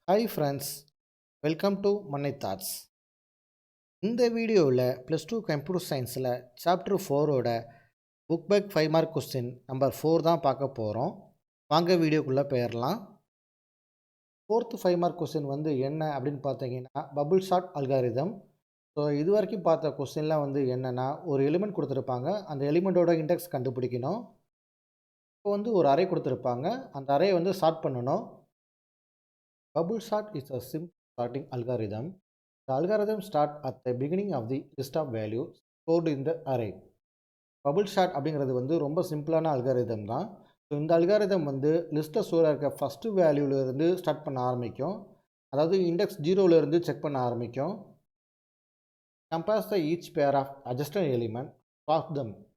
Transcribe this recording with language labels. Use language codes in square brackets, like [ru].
[en] Hi friends, welcome to Mannai Thoughts. [ta] இந்த வீடியோவில் +2 computer சயின்ஸில் chapter 4ஓட book back 5 mark question number 4 தான் பார்க்க போகிறோம். வாங்க வீடியோக்குள்ளே போயிடலாம். 4th 5 மார்க் கொஸ்டின் வந்து என்ன அப்படின்னு பார்த்தீங்கன்னா பபுள் ஷாட் அல்காரிதம். ஸோ இது வரைக்கும் பார்த்த கொஸ்டின்லாம் வந்து என்னென்னா ஒரு எலிமெண்ட் கொடுத்துருப்பாங்க, அந்த எலிமெண்ட்டோட இண்டெக்ஸ் கண்டுபிடிக்கணும். இப்போ வந்து ஒரு அரே கொடுத்துருப்பாங்க, அந்த அரேயை வந்து ஷார்ட் பண்ணணும். [en] Bubble sort is a simple sorting algorithm. The algorithm starts at the beginning of the list of values stored in the array. [ta] Bubble sort அப்படிங்கிறது வந்து ரொம்ப சிம்பிளான அல்காரிதம் தான். ஸோ இந்த அல்காரிதம் வந்து லிஸ்ட்டில் ஸ்டோர் இருக்க ஃபஸ்ட்டு வேல்யூலேருந்து ஸ்டார்ட் பண்ண ஆரம்பிக்கும். அதாவது இண்டெக்ஸ் 0லேருந்து செக் பண்ண ஆரம்பிக்கும். [en] Compares the each pair of adjacent element, swap them.